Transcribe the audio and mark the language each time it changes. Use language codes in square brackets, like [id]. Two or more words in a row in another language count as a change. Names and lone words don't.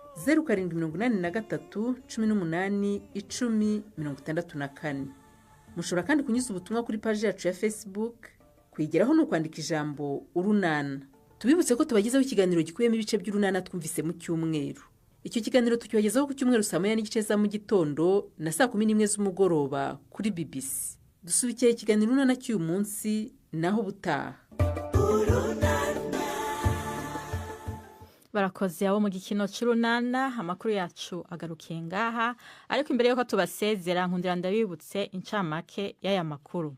[rw] 0783181064 mushobora kandi kunyuza ubutumwa kuri page yacu ya Facebook kuyigeraho no kwandika ijambo urunana tubibutse ko tubagezaho ikiganiro gikuyemo ibice by'urunana twumvise mu cyumweru icyo kiganiro tukibagezaho ku cyumweru saa 9:30 za mu gitondo na saa 11 z'umugoroba kuri BBC dusubikiye ikiganiro urunana cy'uyu munsi naho butaha [rn] barakoze abo mu gikino cy'urunana amakuru yacu agarukiye ngaha ariko imbere yuko tubasezera nkundira ndabibutse incamake y'aya makuru